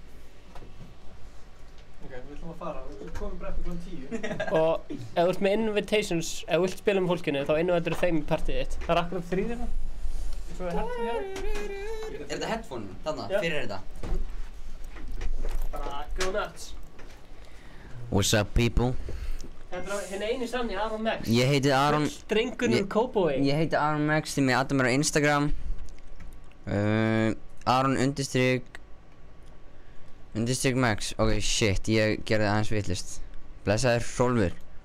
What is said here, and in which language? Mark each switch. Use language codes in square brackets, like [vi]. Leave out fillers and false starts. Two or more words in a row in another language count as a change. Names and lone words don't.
[is] Ok, við ætlum að fara. Við komum bara eftir kl. 10. Og ef þú ert með invitations, ef þú vilt spila með fólkinu, þá invitar þeim í partíð þitt. Það er akkurat 3 hérna. Svo er headphone hérna. Er þetta headphone? Þarna, Já. fyrir þetta? [en] Bara go nuts. What's up people? [is] Þetta er hinn eini sanni, Aron Max. Ég heiti Aron. Drengurinn úr Kópavogi. Ég heiti Aron Max, þið með adda mér á Instagram. Aron _ Max. Ok, shit, ég gerði aðeins vitlist. Blessaður Hrólfur.